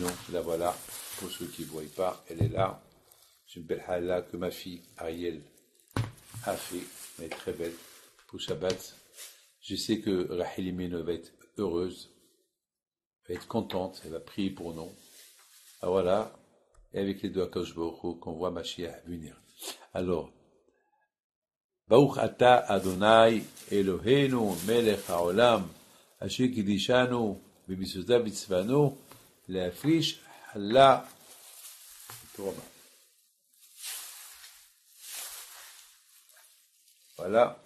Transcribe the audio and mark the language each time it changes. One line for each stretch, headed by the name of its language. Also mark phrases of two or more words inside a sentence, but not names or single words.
French: La voilà, pour ceux qui ne voient pas, elle est là. C'est une belle Hala que ma fille Ariel a fait, elle est très belle, pour Shabbat. Je sais que Rachel Imenu va être heureuse, va être contente, elle va prier pour nous. Alors voilà, et avec les deux
Hebrew: הקדוש ברוך הוא,
French: qu'on voit Mashiach venir. Alors,
Hebrew: ברוך אתה אדוני אלוהינו מלך העולם אשר קדשנו במצוותיו וצונו להפריש חלה.
French: Voilà.